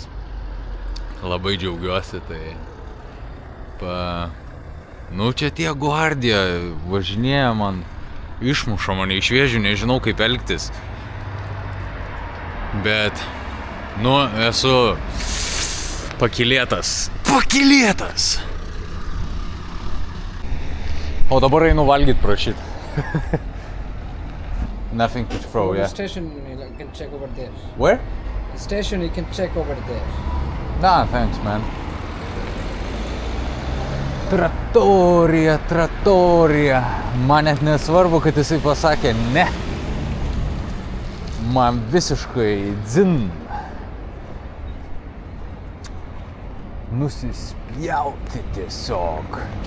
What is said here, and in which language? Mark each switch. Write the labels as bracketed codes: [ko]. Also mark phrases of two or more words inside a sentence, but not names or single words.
[lt] Labai džiaugiuosi, tai nu čia tie Guardia važinėja man, išmuša mane iš vėžių, nežinau kaip elgtis. Bet, nu, esu pakylėtas. O dabar einu valgyt prašyt. [en] Nothing to throw, yeah. Station, you can check over there. Where? The station, you can check over there. Nah, thanks, man. Trattorija. [lt] Man net nesvarbu, kad jisai pasakė ne. Man visiškai dzin. Nusispjauti tiesiog.